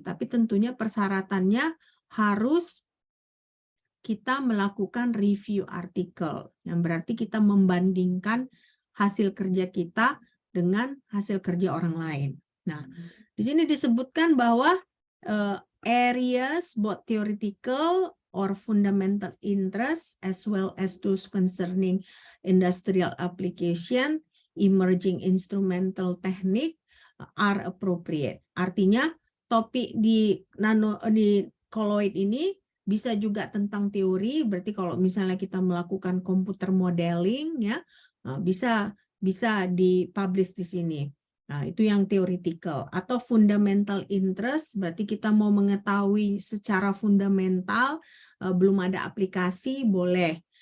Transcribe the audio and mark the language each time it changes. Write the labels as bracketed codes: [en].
[id] Tapi tentunya persyaratannya harus kita melakukan review artikel, yang berarti kita membandingkan hasil kerja kita dengan hasil kerja orang lain. Nah, di sini disebutkan bahwa [en] areas both theoretical or fundamental interest as well as those concerning industrial application, emerging instrumental technique are appropriate. [id] Artinya topik di colloid ini bisa juga tentang teori, berarti kalau misalnya kita melakukan computer modeling, ya, bisa dipublish di sini. Nah, itu yang theoretical. Atau fundamental interest, berarti kita mau mengetahui secara fundamental, belum ada aplikasi, boleh.